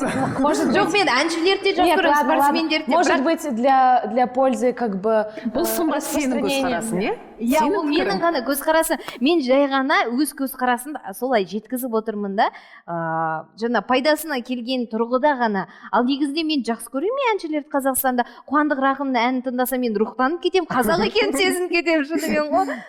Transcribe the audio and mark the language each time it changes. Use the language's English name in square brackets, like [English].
[Kazakh] Жоқ, мен әншілерді жас көрем, спортсмендерді. [Russian] Может быть, для пользы как бы [Kazakh] Бұл сұмдық сенің көзқарасың, не? Иә, ол менің ғана көзқарасым. Мен жай ғана өз көзқарасын солай жеткізіп отырмын да. Жаңа пайдасына келген тұрғыда ғана. Ал негізінде мен жақсы көремін әншілерді Қазақстанда. Қуандық Рақымның әнін тыңдасам мен рухтанып кетем, қазақ екенін сезініп кетем, шынымен ғой.